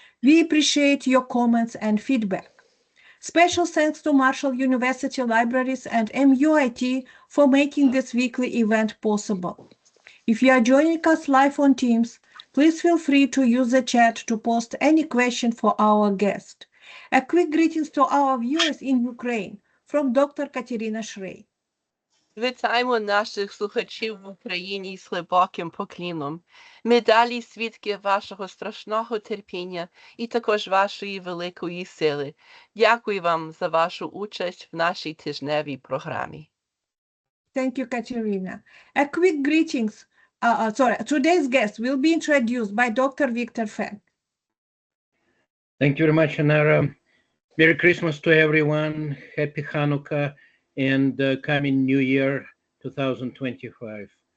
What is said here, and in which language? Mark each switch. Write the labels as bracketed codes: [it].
[en] We appreciate your comments and feedback. Special thanks to Marshall University Libraries and MUIT for making this weekly event possible. If you are joining us live on Teams, please feel free to use the chat to post any question for our guest. A quick greetings to our viewers in Ukraine from Dr. Katerina Shrey. [uk] Вітаємо наших слухачів в Україні з глибоким покліном. Ми далі свідки вашого страшного терпіння і також вашої великої сили. Дякую вам за вашу участь в нашій тижневій програмі. [en] Thank you, Katerina. A quick greetings. Today's guest will be introduced by Dr. Victor Fett. Thank you very much, Anara. Merry Christmas to everyone. Happy Hanukkah and coming New Year 2025.